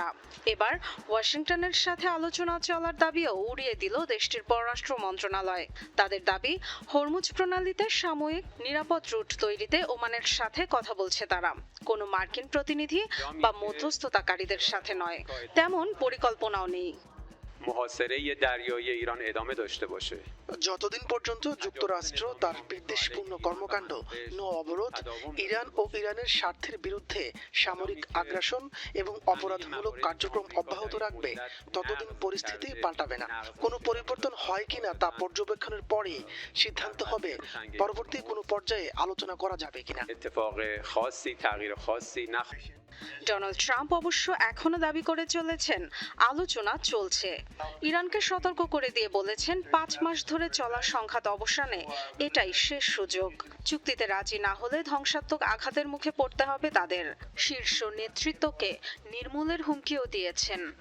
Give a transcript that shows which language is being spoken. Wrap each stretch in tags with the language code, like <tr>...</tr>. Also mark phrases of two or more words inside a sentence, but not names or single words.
<bn>এবার ওয়াশিংটনের সাথে আলোচনা চলার দাবিও উড়িয়ে দিল দেশটির পররাষ্ট্র মন্ত্রণালয়। তাদের দাবি, হরমুজ প্রণালীতে সাময়িক নিরাপদ রুট তৈরিতে ওমানের সাথে কথা বলছে তারা, কোনো মার্কিন প্রতিনিধি বা মধ্যস্থতাকারীদের সাথে নয়। তেমন পরিকল্পনাও নেই।</bn> <fa>محاصره دریایی ایران ادامه داشته باشه</fa> <bn>যতদিন পর্যন্ত যুক্তরাষ্ট্র তার বিদ্বেষপূর্ণ কর্মকাণ্ড, নৌ অবরোধ, ইরান ও ইরানের স্বার্থের বিরুদ্ধে সামরিক আগ্রাসন এবং অপরাধমূলক কার্যক্রম অব্যাহত রাখবে, ততদিন পরিস্থিতি পাল্টাবে না। কোনো পরিবর্তন হয় কিনা তা পর্যবেক্ষণের পরই সিদ্ধান্ত হবে পরবর্তী কোনো পর্যায়ে আলোচনা করা যাবে কিনা।</bn> <fa>اتفاق خاصی تغییر خاصی نخ</fa> <bn>ডোনাল্ড ট্রাম্প অবশ্য এখনো দাবি করে চলেছেন আলোচনা চলছে। ইরানকে সতর্ক করে দিয়ে বলেছেন 5 মাস ধরে চলা সংঘাত অবসানে এটাই শেষ সুযোগ। চুক্তিতে রাজি না হলে ধ্বংসাত্মক আঘাতের মুখে পড়তে হবে তাদের। শীর্ষ নেতৃত্বকে নির্মূলের হুমকিও দিয়েছেন।</bn>